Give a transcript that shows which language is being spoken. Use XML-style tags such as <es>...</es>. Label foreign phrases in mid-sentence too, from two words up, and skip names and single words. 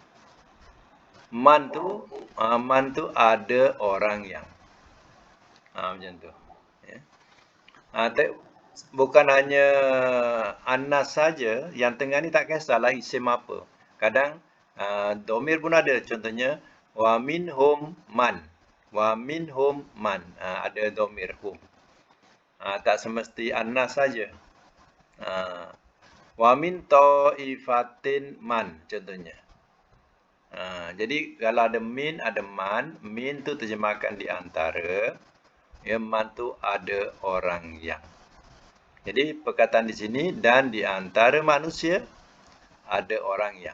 <ms>Man tu ada orang yang. Macam tu. Ya. Bukan hanya Anas saja, yang tengah ni tak kisahlah isim apa. Kadang domir pun ada. Contohnya</ms> <ar>ومنهم من. ومنهم من.</ar> <ms>Ada domir hum. Tak semesti Anas saja.</ms> <ar>ومن طائفة من</ar> <ms>contohnya. Jadi kalau ada min, ada man. Min tu terjemahkan di antara. Ya, man tu ada orang yang. Jadi perkataan di sini dan di antara manusia ada orang yang.</ms>